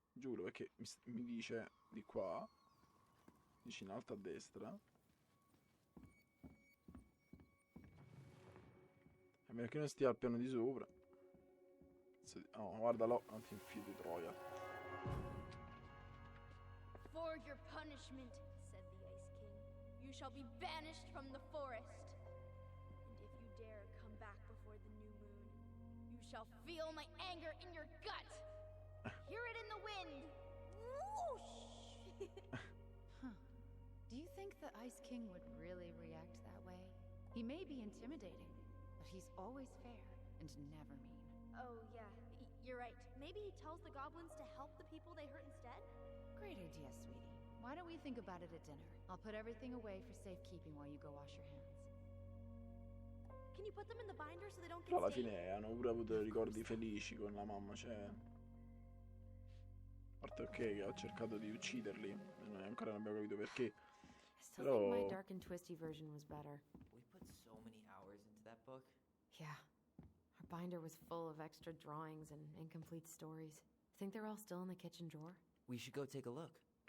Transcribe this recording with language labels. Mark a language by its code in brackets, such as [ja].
[it] Giuro, perché mi dice di qua, dice in alto a destra. A meno che non stia al piano di sopra. Oh, guardalo, non ti infili di troia. [en] For your punishment, said the Ice King, you shall be banished from the forest. And if you dare come back before the new moon, you shall feel my anger in your gut. Hear it in the wind. Whoosh! Huh. Do you think the Ice King would really react that way? He may be intimidating, but he's always fair and never mean. Oh, yeah, you're right. Maybe he tells the goblins to help the people they hurt instead? Great idea, sweetie. Why don't we think about it at dinner? I'll put everything away for safekeeping while you go wash your hands. Can you put them in the binder so they don't get [it] Però alla [en] stained? [it] fine hanno pure avuto ricordi felici con la mamma, cioè... A parte ok che ha cercato di ucciderli, e noi ancora non abbiamo capito perché. [en] I still think my [it] Però... [en] dark and twisty version was better. We put so many hours into that book. Yeah. Our binder was full of extra drawings and incomplete stories. Think they're all still in the kitchen drawer? We should go take a look.